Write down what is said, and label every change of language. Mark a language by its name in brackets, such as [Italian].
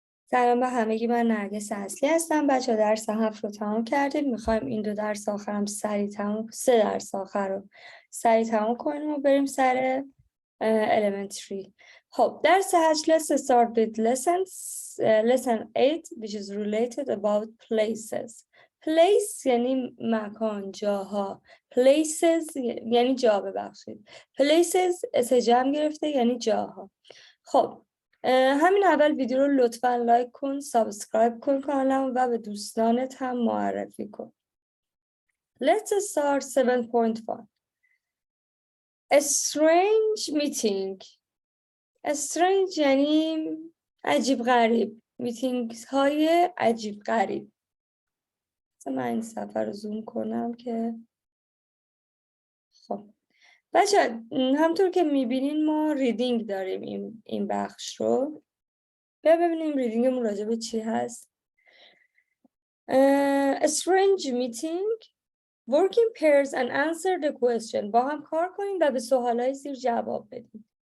[Persian] سلام به همگی، من نرگس اصلی هستم. بچه درس 7 رو تمام کردیم. میخوایم این 2 درس آخرم سه درس آخر رو سریع تمام کنیم و بریم سر elementary. خب درس 8 [English] let's start with lesson 8 which is related about places. [Persian] place یعنی مکان، جاها. places یعنی جا، ببخشید. places اسم جمع گرفته یعنی جاها. خب همین اول ویدیو رو لطفاً لایک کن، سابسکرایب کن کانالم و به دوستانت هم معرفی کن. [English] Let's start 7.1. A strange meeting. [Persian] A strange یعنی عجیب غریب. میتینگ های عجیب غریب. من این صفحه رو زوم کنم که خب بچه همطور که میبینین ما ریدینگ داریم این بخش رو. ببینیم ریدینگمون راجع به چی هست. [English] A strange meeting. Work in pairs and answer the question. [Persian] با هم کار کنیم و به سوالای زیر جواب بدیم.